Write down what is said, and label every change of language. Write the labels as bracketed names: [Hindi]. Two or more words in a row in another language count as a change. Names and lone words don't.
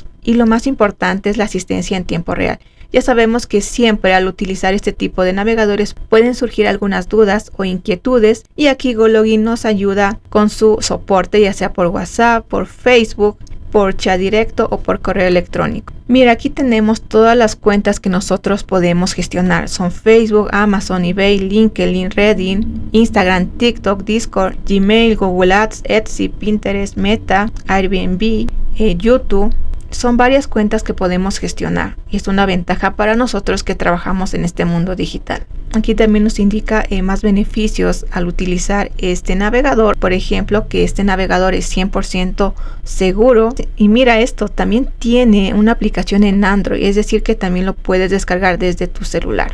[Spanish] Y lo más importante es la asistencia en tiempo real. Ya sabemos que siempre al utilizar este tipo de navegadores pueden surgir algunas dudas o inquietudes y aquí GoLogin nos ayuda con su soporte, ya sea por WhatsApp, por Facebook, por chat directo o por correo electrónico. Mira, aquí tenemos todas las cuentas que nosotros podemos gestionar. Son Facebook, Amazon, eBay, LinkedIn, Reddit, Instagram, TikTok, Discord, Gmail, Google Ads, Etsy, Pinterest, Meta, Airbnb, YouTube, Son varias cuentas que podemos gestionar y es una ventaja para nosotros que trabajamos en este mundo digital. Aquí también nos indica más beneficios al utilizar este navegador. Por ejemplo, que este navegador es 100% seguro. Y mira esto, también tiene una aplicación en Android, es decir que también lo puedes descargar desde tu celular.